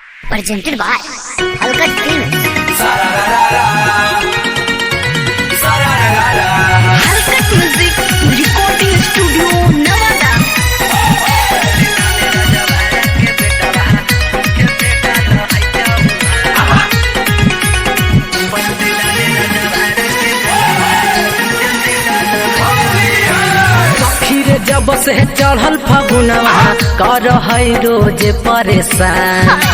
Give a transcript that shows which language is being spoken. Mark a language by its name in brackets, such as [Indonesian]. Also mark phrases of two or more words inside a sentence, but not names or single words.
[English] presented by Halkat Films. Halkat Music Recording Studio, Nevada. [Bhojpuri] जब से चढ़ल फगुनवा कर है रोज परेशान।